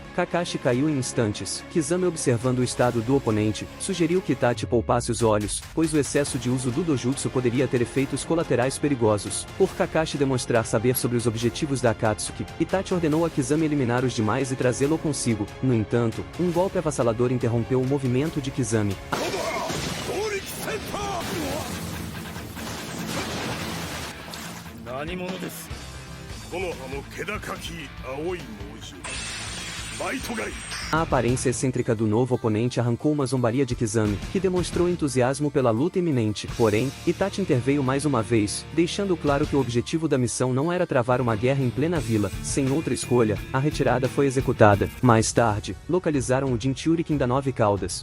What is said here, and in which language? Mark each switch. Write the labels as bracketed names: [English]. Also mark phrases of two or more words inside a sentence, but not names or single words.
[Portuguese] Kakashi caiu em instantes. Kizami, observando o estado do oponente, sugeriu que Itachi poupasse os olhos, pois o excesso de uso do dojutsu poderia ter efeitos colaterais perigosos. Por Kakashi demonstrar saber sobre os objetivos da Akatsuki, Itachi ordenou a Kizami eliminar os demais e trazê-lo consigo. No entanto, um golpe avassalador interrompeu o movimento de Kizami. [Japanese] 何者です。木の葉の気高き青い猛獣。バイトガイ。 [Portuguese] A aparência excêntrica do novo oponente arrancou uma zombaria de Kizami, que demonstrou entusiasmo pela luta iminente. Porém, Itachi interveio mais uma vez, deixando claro que o objetivo da missão não era travar uma guerra em plena vila. Sem outra escolha, a retirada foi executada. Mais tarde, localizaram o Jinchurikin da 9 caudas.